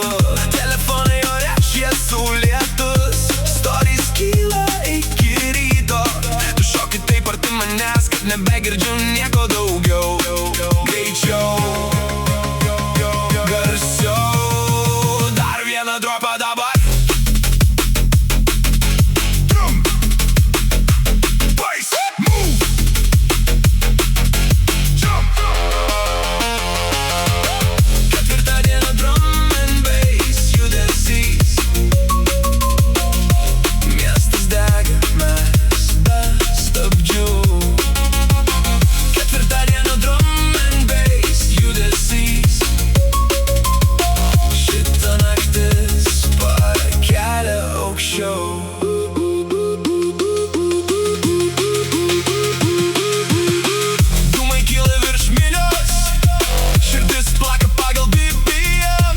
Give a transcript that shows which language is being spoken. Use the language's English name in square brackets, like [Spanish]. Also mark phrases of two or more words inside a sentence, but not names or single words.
[Lithuanian] Telefonai ore, šviesų lietus, stories kyla iki ryto. Tu šoki taip arti manęs, kad nebegirdžiu nieko daugiau. Greičiau, garsiau, dar vieną dropą dabar. [English] Drum, bass, move, jump. [Lithuanian] Ketvirtadienio [English] drum and bass [Lithuanian] judesys. Miestas dega, mes be stabdžių. Ketvirtadienio [English] drum and bass [Lithuanian] judesys. Šita naktis pakelia aukščiau. Dūmai kyla virš minios, širdis plaka pagal BPM.